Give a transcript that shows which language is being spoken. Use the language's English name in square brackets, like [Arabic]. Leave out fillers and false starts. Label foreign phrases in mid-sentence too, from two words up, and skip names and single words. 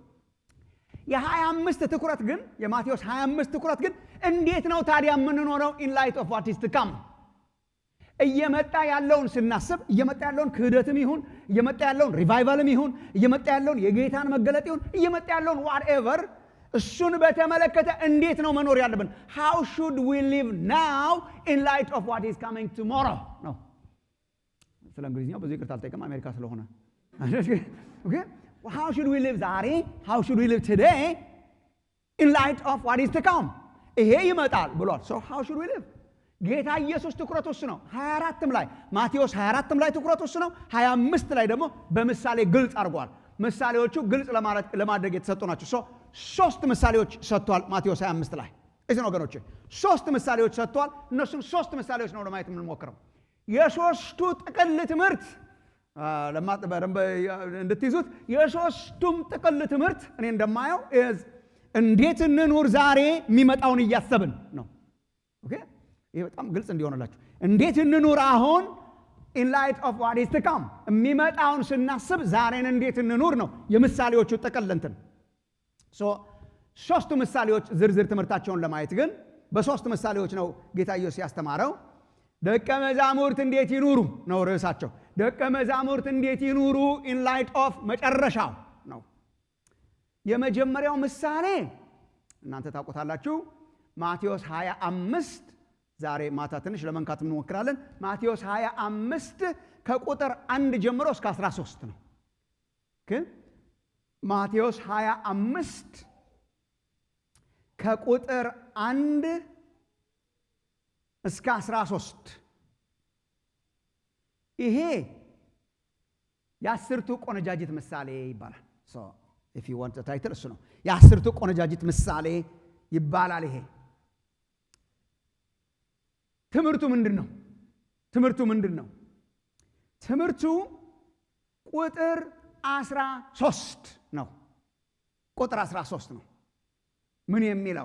[Amharic] የ25 ትኩረት ግን የማቴዎስ 25 ትኩረት ግን እንዴት ነው ታዲያ የምንኖረው [English] in light of what is to come። [Amharic] እየመጣ ያለውን ስናስብ እየመጣ ያለውን ክህደትም ይሁን እየመጣ ያለውን ሪቫይቫልም ይሁን እየመጣ ያለውን የጌታን መገለጥ ይሁን እየመጣ ያለውን ዋትኤቨር እሱን በተመለከተ እንዴት ነው መኖር ያለብን? [English] how should we live now in light of what is coming tomorrow [Amharic] ነው። ስለ እንግሊዝኛው ብዙ ይቅርታ አልጠይቅም አሜሪካ ስለሆነ። [English] okay how should we live ዛሬ? how should we live today in light of what is to come? [Amharic] ይሄ ይመጣል ብሏል። [English] so how should we live? [Amharic] ጌታ ኢየሱስ ትኩረቱ እሱ ነው። 24ም ላይ ማቴዎስ 24ም ላይ ትኩረቱ እሱ ነው። 25 ላይ ደግሞ በምሳሌ ግልጽ አድርጓል። ምሳሌዎቹ ግልጽ ለማድረግ የተሰጡ ናቸው። 3 ምሳሌዎች ሰጥቷል ማቴዎስ 25 ላይ። እዚህ ነው ወገኖቼ 3 ምሳሌዎች ሰጥቷል። እነሱም 3 ምሳሌዎች ነው ለማየት የምንሞክረው። የሶስቱ ጥቅል ትምህርት እንድትይዙት የሶስቱም ጥቅል ትምህርት እኔ እንደማየው እንዴት እንኑር ዛሬ የሚመጣውን እያሰብን ነው። ኦኬ ይሄ በጣም ግልጽ እንዲሆንላችሁ እንዴት እንኑር አሁን [English] in light of what is to come [Amharic] የሚመጣውን ስናስብ ዛሬን እንዴት እንኑር ነው የምሳሌዎቹ ጥቅል እንትን። ሶስቱ ምሳሌዎች ዝርዝር ትምህርታቸውን ለማየት ግን በሶስት ምሳሌዎች ነው ጌታ ኢየሱስ ያስተማረው። ደቀ መዛሙርት እንዴት ይኑሩ ነው ርዕሳቸው። ደቀ መዛሙርት እንዴት ይኑሩ [English] in light of [Amharic] መጨረሻው ነው። የመጀመሪያው ምሳሌ እናንተ ታውቁታላችሁ። ማቴዎስ 25 ዛሬ ማታ ትንሽ ለመንካት እንሞክራለን። ማቴዎስ 25 ከቁጥር 1 ጀምሮ እስከ 13 ነው። ማቴዎስ 25 ከቁጥር 1 እስከ 13 ይሄ የአስርቱ ቆነጃጅት ምሳሌ ይባላል። [English] if you want the title [Amharic] እሱ ነው። የአስርቱ ቆነጃጅት ምሳሌ ይባላል። ይሄ ትምህርቱ ምንድን ነው? ትምህርቱ ቁጥር 13 ነው። ቁጥር 13 ነው። ምን የሚለው?